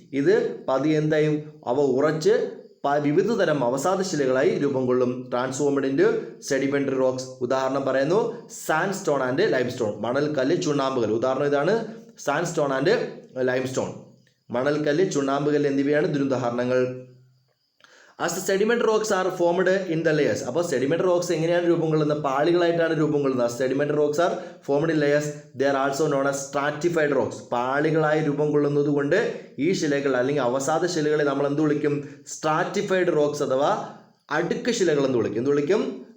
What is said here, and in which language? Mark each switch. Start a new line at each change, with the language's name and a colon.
Malayalam: ഇത് എന്തായും അവ ഉറച്ച് വിവിധ തരം അവസാദ ശിലകളായി രൂപം കൊള്ളും.
English: Transformed into sedimentary rocks.
Malayalam: ഉദാഹരണം പറയുന്നു
English: Sandstone and limestone.
Malayalam: മണൽക്കല്ല്, ചുണ്ണാമ്പുകല്ല്. ഉദാഹരണം ഇതാണ്
English: Sandstone and limestone.
Malayalam: മണൽക്കല്ല്, ചുണ്ണാമ്പുകല്ല് എന്നിവയാണ് ഇതിനുദാഹരണങ്ങൾ.
English: As the sedimentary rocks are formed in the layers.
Malayalam: അപ്പോൾ സെഡിമെന്ററി റോക്സ് എങ്ങനെയാണ് രൂപം കൊള്ളുന്നത്? പാളികളായിട്ടാണ് രൂപം കൊള്ളുന്നത്.
English: Sedimentary rocks are formed in layers. They are also known as stratified rocks.
Malayalam: പാളികളായി രൂപം കൊള്ളുന്നത് കൊണ്ട് ഈ ശിലകൾ അല്ലെങ്കിൽ അവസാദ ശിലകളെ നമ്മൾ എന്ത് വിളിക്കും? സ്ട്രാറ്റിഫൈഡ് റോക്സ് അഥവാ അടുക്ക് ശിലകൾ എന്ന് വിളിക്കും. എന്ത് വിളിക്കും?